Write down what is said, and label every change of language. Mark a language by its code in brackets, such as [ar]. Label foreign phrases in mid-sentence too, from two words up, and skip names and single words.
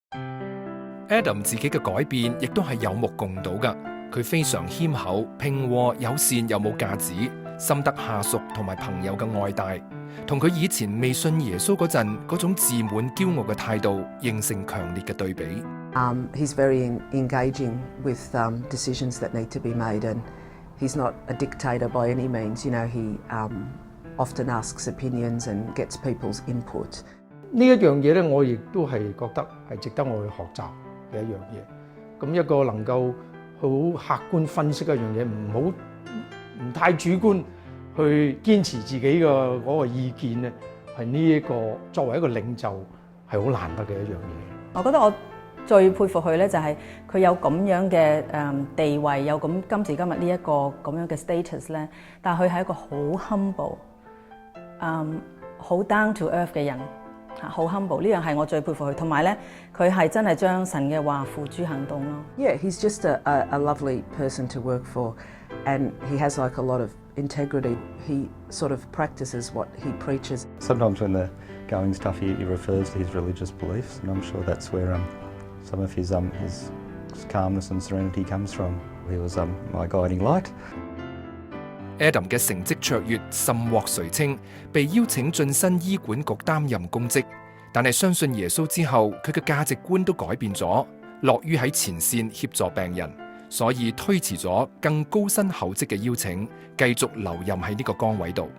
[yue] Adam 自己嘅改變亦都係有目共睹噶，佢非常謙厚、平和、友善又冇架子，深得下屬同埋朋友嘅愛戴，同佢以前未信耶穌嗰陣嗰種自滿驕傲嘅態度形成強烈嘅對比。 [en] He's very engaging with decisions that need to be made, and he's not a dictator by any means. You know, he often asks opinions and gets people's input. [yue] 呢一樣嘢咧，我亦都係覺得係值得我去學習嘅一樣嘢。咁一個能夠好客觀分析一樣嘢，唔太主觀去堅持自己嘅嗰個意見咧，係呢一個作為一個領袖係好難得嘅一樣嘢。我覺得我最佩服佢咧，就係佢有咁樣嘅地位，有咁今時今日呢一個咁樣嘅 status 咧，但係佢係一個好 humble，好 [en] down to earth [yue] 嘅人，好 humble， 呢樣係我最佩服佢。同埋咧，佢係真係將神嘅話付諸行動咯。 [en] Yeah, he's just a lovely person to work for, and he has like a lot of integrity. He sort of practices what he preaches. Sometimes when the going's tough, he refers to his religious beliefs, and I'm sure that's where some of his calmness and serenity comes from. He was my guiding light. [yue] Adam 嘅成績卓越，甚獲垂青，被邀請晉身醫管局擔任公職。但係相信耶穌之後，佢嘅價值觀都改變咗，樂於喺前線協助病人，所以推遲咗更高薪厚職嘅邀請，繼續留任喺呢個崗位度。